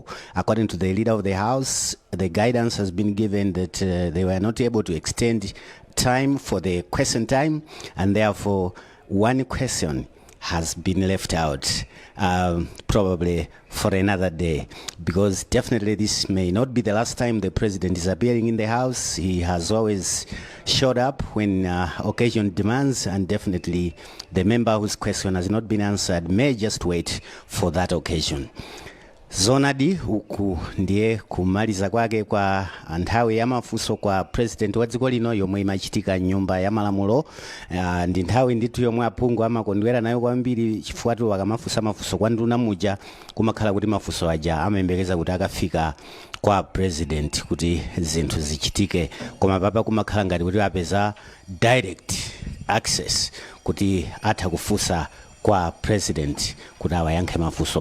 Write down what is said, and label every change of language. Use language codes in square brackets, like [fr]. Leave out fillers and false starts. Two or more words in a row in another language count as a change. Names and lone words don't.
[en] According to the Leader of the House, the guidance has been given that they were not able to extend time for the question time, and therefore 1 question has been left out, probably for another day, because definitely this may not be the last time the President is appearing in the House. He has always showed up when occasion demands, and definitely the member whose question has not been answered may just wait for that occasion. [ny] Zonadi huku ndiye kumaliza kwake kwa nthawi ya mafunso kwa President wa dziko lino yomwe imachitika nyumba ya malamulo. Ndi nthawi ndithu yomwe aphungu amakondwera nayo kwambiri chifukwa akamafunsa mafunso kwa nduna muja kumakhala kuti mafunso aja amayembekeza kuti akafika kwa President kuti zinthu zichitike, koma papa kumakhala ngati kuti apeza [en] direct access [ny] kuti atha kufunsa kwa President kuti awayankhe mafunso.